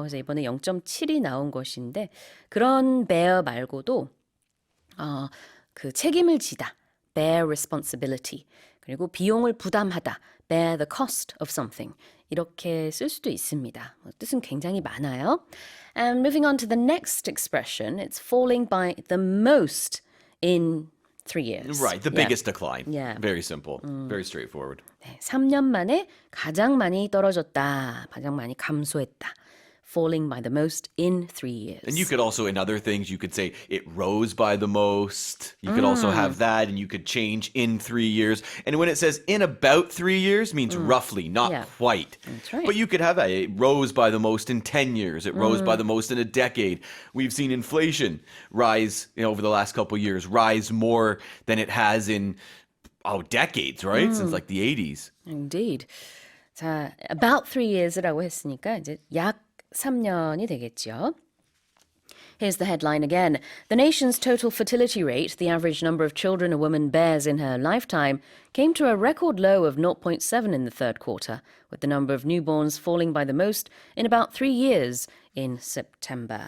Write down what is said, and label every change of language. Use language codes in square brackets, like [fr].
[ko] 그래서 이번에 0.7이 나온 것인데 그런 bear 말고도 그 책임을 지다, bear responsibility. 그리고 비용을 부담하다, bear the cost of something. 이렇게 쓸 수도 있습니다. 뜻은 굉장히 많아요. [en] And moving on to the next expression, it's falling by the most in 3 years. Right, the biggest decline. Yeah. Very simple, very straightforward. [ko] 네, 3년 만에 가장 많이 떨어졌다, 가장 많이 감소했다. [en] falling by the most in 3 years. And you could also, in other things, you could say it rose by the most. You could also have that, and you could change in 3 years. And when it says in about 3 years, means roughly, not Yeah. quite. That's right. But you could have that. It rose by the most in 10 years. It rose by the most in a decade. We've seen inflation rise, over the last couple of years, rise more than it has in decades, right? Since like the 80s. Indeed. [ko] 자, about 3 years 라고 했으니까 이제 약 3년이 되겠죠. [en] Here's the headline again. The nation's total fertility rate, the average number of children a woman bears in her lifetime, came to a record low of 0.7 in the third quarter, with the number of newborns falling by the most in about 3 years in September.